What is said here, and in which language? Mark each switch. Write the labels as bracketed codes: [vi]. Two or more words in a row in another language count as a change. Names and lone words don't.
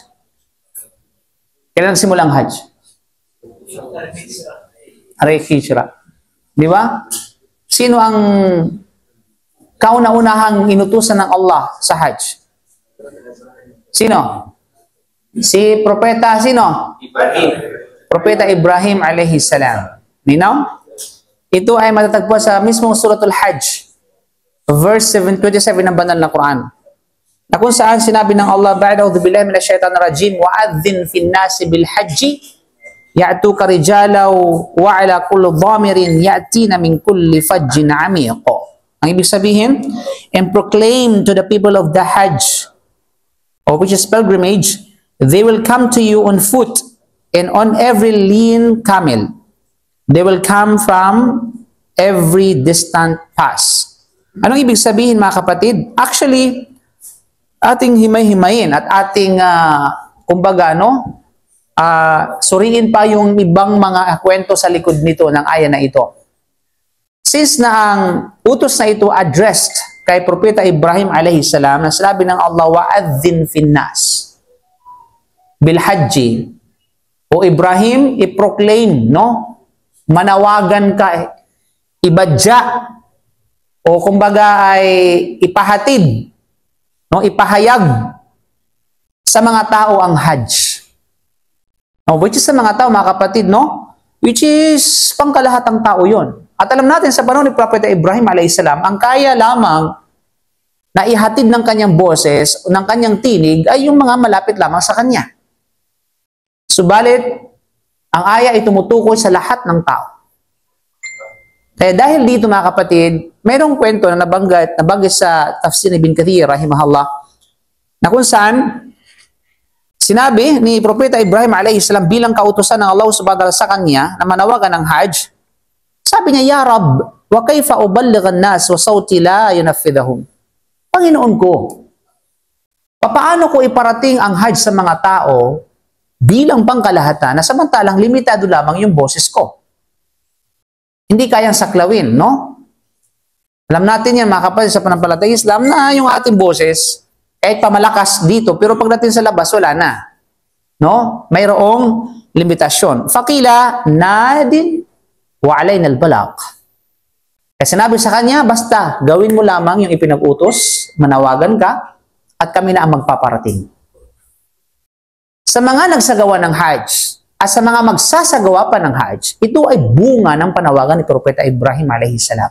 [tl] Kailan nagsimula ang Hajj? Hijrah. Di ba? Sino ang kauna-unahang inutusan ng Allah sa Hajj? Sino? Si Propeta, sino? Ibrahim. Propeta Ibrahim [ar] عليه السلام. [tl] Ninaw? Ito ay matatagpuan sa mismong suratul Hajj, verse 27 ng banal na Quran, na kung saan sinabi ng Allah, [ar] بعد أعوذ بالله من الشيطان الرجيم وأذن في الناس بالحج يأتوك رجالا وعلى كل ضامر يأتين من كل فج عميق. [tl] Ang ibig sabihin, [en] and proclaim to the people of the Hajj, or which is pilgrimage, they will come to you on foot and on every lean camel. They will come from every distant pass. [tl] Anong ibig sabihin mga kapatid? Actually, ating himay-himayin at ating, kumbaga, suriin pa yung ibang mga kwento sa likod nito ng aya na ito. Since na ang utos na ito addressed kay Propeta Ibrahim [ar] عليه السلام, [tl] na sinabi ng Allah, [ar] وأذن في الناس بالحج. [tl] O Ibrahim, i-proclaim, manawagan ka, ibadya, o kumbaga ay ipahatid, ipahayag sa mga tao ang Hajj. [en] Which is [tl] sa mga tao, mga kapatid, [en] which is [tl] pangkalahatang tao yon. At alam natin sa panahon ni Propeta Ibrahim a.s. ang kaya lamang na ihatid ng kanyang boses, ng kanyang tinig, ay yung mga malapit lamang sa kanya. Subalit, ang aya ay tumutukoy sa lahat ng tao. Kaya dahil dito mga kapatid, mayroong kwento na nabanggit sa tafsir ni Ibn Kathir, rahimahullah, na kung saan sinabi ni Propeta Ibrahim a.s. bilang kautusan ng Allah [ar] سبحانه وتعالى [tl] sa kanya na manawagan ng Hajj, sabi niya, [ar] يا رب وكيف أبلغ الناس وصوتي لا ينفذهم. [tl] Panginoon ko, papaano ko iparating ang Hajj sa mga tao bilang pangkalahatan na samantalang limitado lamang yung boses ko? Hindi kayang saklawin, Alam natin yan mga kapatid sa panampalatayang Islam na yung ating boses kahit pamalakas dito, pero pagdating sa labas, wala na. Mayroong limitasyon. [ar] فقيل ناد وعلينا البلاغ. [tl] Kaya sinabi sa kanya, basta gawin mo lamang yung ipinag-utos, manawagan ka, at kami na ang magpaparating. Sa mga nagsagawa ng Hajj, at sa mga magsasagawa pa ng Hajj, ito ay bunga ng panawagan ni Propeta Ibrahim a.s.